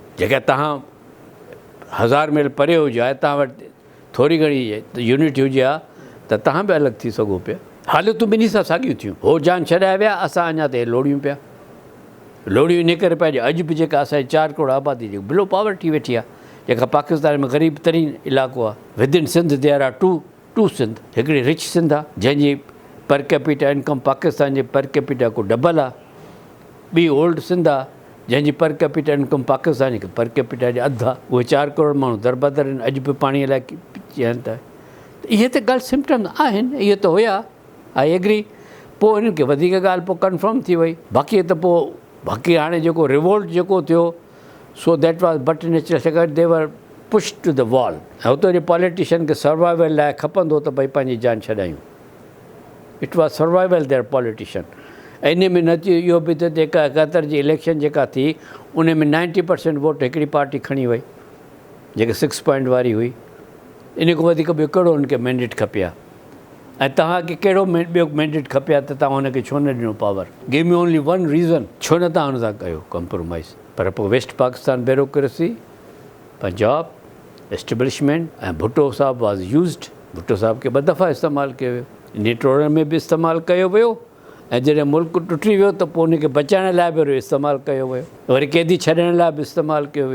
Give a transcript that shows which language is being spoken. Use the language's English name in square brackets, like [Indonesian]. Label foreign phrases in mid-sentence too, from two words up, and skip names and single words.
[Sindhi] जेका तव्हां 1000 मील परे हुजे आहे, तव्हां वटि थोरी घणी यूनिट हुजे हा त तव्हां बि अलॻि थी सघो पिया। हालतूं ॿिन्ही सां साॻियूं थियूं। हो जान छॾाए विया, असां अञा ते लोड़ियूं पिया। लोड़ियूं इन करे पंहिंजे अॼु बि जेका असांजी 4 करोड़ आबादी जेकी [English] below poverty [Sindhi] वेठी आहे, जेका पाकिस्तान में ग़रीब तरीन इलाइक़ो आहे। [English] within Sindh there are two Sindh. [Sindhi] हिकिड़ी रिच सिंध आहे जंहिंजी [English] per capita income [Sindhi] पाकिस्तान जे [English] per capita [Sindhi] को डबल आहे। ॿी ओल्ड सिंध आहे जंहिंजी [English] per capita income [Sindhi] पाकिस्तान जी [English] per capita [Sindhi] जे अधु आहे। उहे 4 करोड़ माण्हू दरबदर आहिनि, अॼु बि पाणीअ लाइ चवनि था। इहे त ॻाल्हि सिम्टम्स आहिनि, इहे त हुया, [English] I agree. [Sindhi] पोइ हिननि खे वधीक ॻाल्हि पोइ कंफर्म थी वई। बाक़ी हाणे जेको रिवोल्ट जेको थियो [English] so that was but natural. छाकाणि they were push to the wall. [Sindhi] ऐं हुते जे पॉलिटिशियन खे सर्वाइवल लाइ खपंदो त भई पंहिंजी जान छॾायूं। [English] it was survival their politician. [Sindhi] ऐं इन में न थियो इहो बि त जेका 71 जी इलेक्शन जेका थी उन में 90% वोट हिकिड़ी पार्टी खणी वई जेके 6 पॉइंट वारी हुई। इन खां वधीक ॿियो कहिड़ो हुनखे मैंडेट खपे? ऐं तव्हांखे कहिड़ो ॿियो मैंडेट खपे आहे त तव्हां हुनखे छो न ॾिनो पावर? [English] give me only one reason, [Sindhi] छो न तव्हां हुन सां कयो कंप्रोमाइज़? पर पोइ [English] West Pakistan bureaucracy, [Sindhi] पंजाब एस्टेब्लिशमेंट ऐं भुट्टो साहब [English] was used. [Sindhi] भुट्टो साहब खे 2 दफ़ा इस्तेमालु कयो वियो, नेटोड़नि में बि इस्तेमालु कयो वियो ऐं जॾहिं मुल्क टुटी वियो त पोइ उनखे बचाइण लाइ बि इस्तेमालु कयो वियो, वरी क़ैदी छॾण लाइ बि इस्तेमालु कयो वियो।